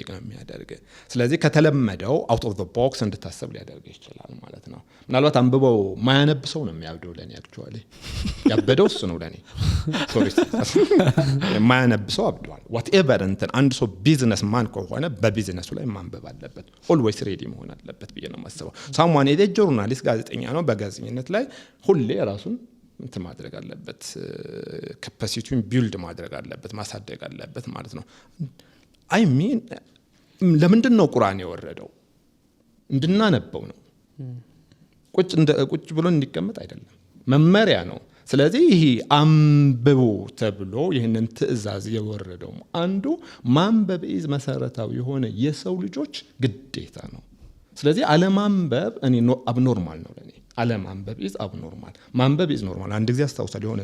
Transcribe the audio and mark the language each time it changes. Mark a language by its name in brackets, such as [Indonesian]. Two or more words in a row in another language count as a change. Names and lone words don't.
[Amharic] ነው የሚያደርግ። ስለዚህ ከተለመደው [English] out of the box [Amharic] እንድታስብ ሊያደርግ ይችላል ማለት ነው። ምናልባት አንብበው ማያነብ ሰው ነው የሚያብደው ለኔ አክቹአሊ ያበደው እሱ ነው ለኔ ሶሪ ማያነብ ሰው አብዷል። whatever እንትን አንድ ሰው ቢዝነስ ማን ከሆነ በቢዝነሱ ላይ ማንበብ አለበት [English] always ready [Amharic] መሆን አለበት ብዬ ነው የማስበው። [English] someone is a journalist [Amharic] ጋዜጠኛ ነው በጋዜጠኝነት ላይ ሁሌ ራሱን እንትን ማድረግ አለበት ካፓሲቲውን ቢልድ ማድረግ አለበት ማሳደግ አለበት ማለት ነው። [English] I mean [Amharic] ለምንድን ነው ቁርአን የወረደው? እንድናነበው ነው። ቁጭ ብሎ እንዲቀመጥ አይደለም፣ መመሪያ ነው። ስለዚህ ይሄ አንብቡ ተብሎ ይህንን ትእዛዝ የወረደው አንዱ ማንበብ ኢዝ መሰረታዊ የሆነ የሰው ልጆች ግዴታ ነው። ስለዚህ አለማንበብ እኔ አብኖርማል ነው ለኔ። አለማንበብ [English] is abnormal፣ [Amharic] ማንበብ [English] is normal። [Amharic] አንድ ጊዜ አስታውሳለሁ የሆነ